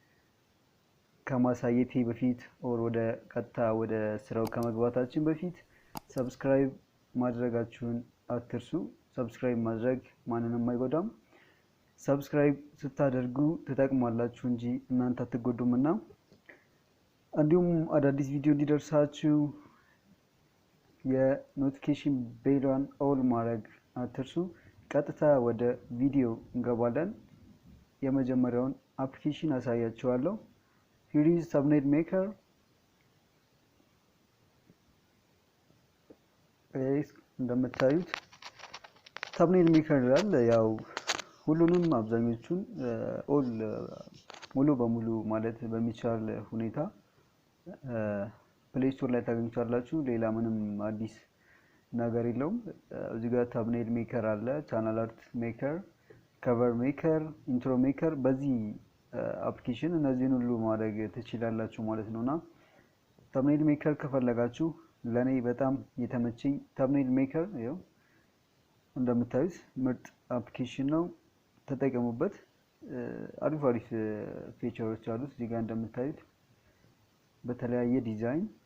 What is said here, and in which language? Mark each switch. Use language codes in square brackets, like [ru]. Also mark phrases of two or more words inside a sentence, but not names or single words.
[am] ከማሳየቴ በፊት ወደ ቀጥታ ወደ ስራው ከመግባታችን በፊት ሰብስክራይብ ማድረጋችሁን አትርሱ። ሰብስክራይብ ማድረግ ማንንም አይጎዳም። ሰብስክራይብ ስታደርጉ ትጠቅማላችሁ እንጂ እናንተ አትጎዱምና እንዲሁም አዳዲስ ቪዲዮ እንዲደርሳችሁ የኖቲፊኬሽን ቤሏን ኦል ማድረግ አትርሱ። ቀጥታ ወደ ቪዲዮ እንገባለን። የመጀመሪያውን አፕሊኬሽን አሳያችኋለሁ። [en] here is thumbnail maker [am] እንደምታዩት [en] thumbnail maker [am] ይላል። ያው ሁሉንም አብዛኞቹን ኦል ሙሉ በሙሉ ማለት በሚቻል ሁኔታ ፕሌይ ስቶር ላይ ታገኙታላችሁ። ሌላ ምንም አዲስ ነገር የለውም። እዚህ ጋር [en] thumbnail maker [am] አለ፣ [en] channel art maker፣ cover maker፣ intro maker። [am] በዚህ አፕሊኬሽን እነዚህን ሁሉ ማድረግ ትችላላችሁ ማለት ነውና [en] thumbnail maker [am] ከፈለጋችሁ ለኔ በጣም የተመቸኝ [en] thumbnail maker [am] ይኸው እንደምታዩት ምርጥ አፕሊኬሽን ነው። ተጠቀሙበት። አሪፍ ፊቸሮች አሉት። እዚህ ጋር እንደምታዩት በተለያየ ዲዛይን